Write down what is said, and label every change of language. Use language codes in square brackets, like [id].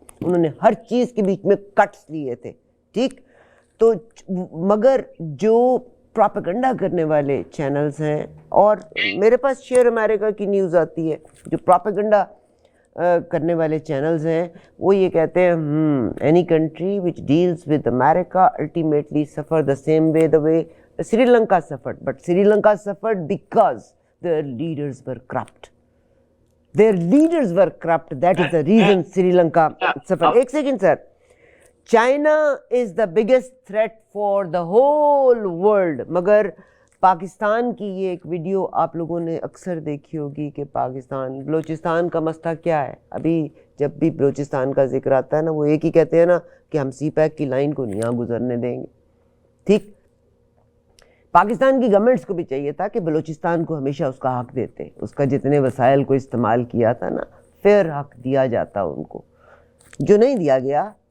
[ur] انہوں نے ہر چیز کے بیچ میں کٹس لیے تھے، ٹھیک. تو مگر جو پروپیگنڈا کرنے والے چینلز ہیں، اور میرے پاس شیئر امریکہ کی نیوز آتی ہے، جو پروپیگنڈا کرنے والے چینلز ہیں وہ یہ کہتے ہیں [en] Any country which deals with America ultimately suffer the same way the way Sri Lanka suffered, but Sri Lanka suffered because their leaders were corrupt. Their leaders were corrupt. That is the reason Sri Lanka suffered. [ur] ایک second sir. [en] China is the biggest threat for the whole world. [ur] مگر پاکستان کی یہ ایک video آپ لوگوں نے اکثر دیکھی ہوگی کہ پاکستان، بلوچستان کا مسئلہ کیا ہے. ابھی جب بھی بلوچستان کا ذکر آتا ہے نا، وہ ایک ہی کہتے ہیں نا کہ ہم سی پیک کی لائن کو نہیں یہاں گزرنے دیں گے، ٹھیک. پاکستان کی گورنمنٹس کو بھی چاہیے تھا کہ بلوچستان کو ہمیشہ اس کا حق دیتے, اس کا جتنے وسائل کو استعمال کیا تھا نا, فیئر حق دیا جاتا ان کو, جو نہیں دیا گیا.